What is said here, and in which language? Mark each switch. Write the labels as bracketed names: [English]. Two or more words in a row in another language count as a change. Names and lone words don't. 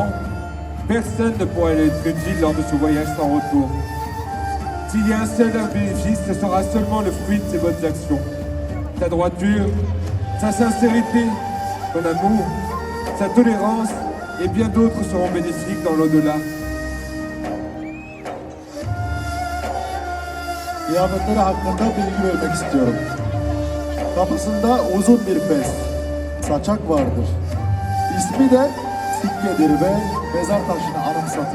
[French] Personne ne pourra lui être utile lors de ce voyage sans retour. S'il y a un seul bénéfice, ce sera seulement le fruit de ses bonnes actions. Sa droiture, sa sincérité, son amour, sa tolérance et bien d'autres seront bénéfiques dans l'au-delà. [Turkish] Kıyafetleri hakkında bilgi vermek istiyorum. Kafasında uzun bir fes, saçak vardır. İsmi de sikkedir ve mezar taşını anımsatır.